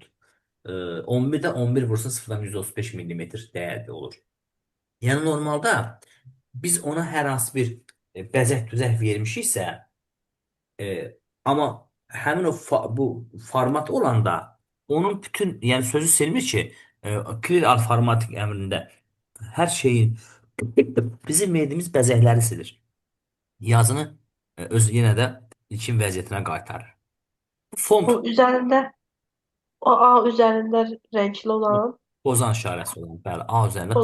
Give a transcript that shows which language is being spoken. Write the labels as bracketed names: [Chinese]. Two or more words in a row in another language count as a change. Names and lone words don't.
[Azerbaijani] 11-də 11 vursun 0,35 millimetr dəyərli olur. Yəni normalda biz ona hər hansı bir bəzək-düzək vermişiksə, amma həmin o bu format olanda onun bütün, yəni sözü silmir ki, [English] clear all formatting [Azerbaijani] əmrində hər şeyin bizim verdiyimiz bəzəkləri silir. Yazını öz yenə də ilkin vəziyyətinə qaytarır. Bu font O üzərində, o A üzərində renkli olan pozan işarəsi olan, bəli, A üzərində